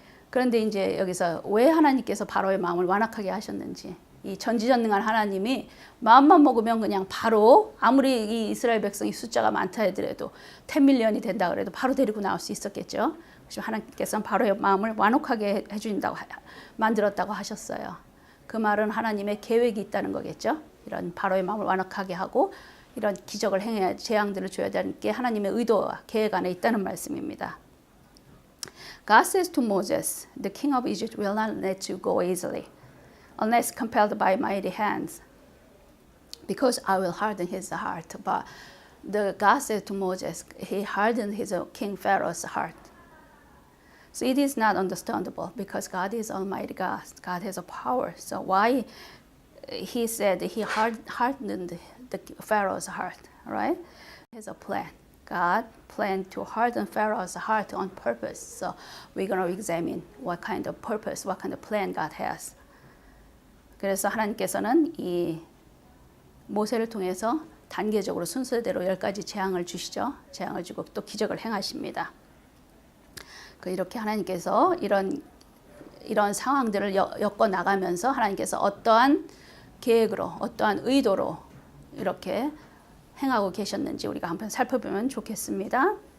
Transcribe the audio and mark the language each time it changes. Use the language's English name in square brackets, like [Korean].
[Korean] 그런데 이제 여기서 왜 하나님께서 바로의 마음을 완악하게 하셨는지, 이 전지전능한 하나님이 마음만 먹으면 그냥 바로 아무리 이 이스라엘 백성이 숫자가 많다 하더라도 10밀리언이 된다 그래도 바로 데리고 나올 수 있었겠죠. 하나님께서는 바로의 마음을 완악하게 만들었다고 하셨어요. 그 말은 하나님의 계획이 있다는 거겠죠. 이런 바로의 마음을 완악하게 하고 이런 기적을 행해야 재앙들을 줘야 되는 게 하나님의 의도와 계획 안에 있다는 말씀입니다. [English] God says to Moses, the king of Egypt will not let you go easily, unless compelled by mighty hands, because I will harden his heart. But God said to Moses, he hardened his king Pharaoh's heart. So it is not understandable because God is Almighty God. God has a power. So why he said he hardened the Pharaoh's heart, right? He has a plan. God planned to harden Pharaoh's heart on purpose. So we're going to examine what kind of purpose, what kind of plan God has. [Korean] 그래서 하나님께서는 이 모세를 통해서 단계적으로 순서대로 10가지 재앙을 주시죠. 재앙을 주고 또 기적을 행하십니다. 이렇게 하나님께서 이런 상황들을 엮어 나가면서 하나님께서 어떠한 계획으로, 어떠한 의도로 이렇게 행하고 계셨는지 우리가 한번 살펴보면 좋겠습니다.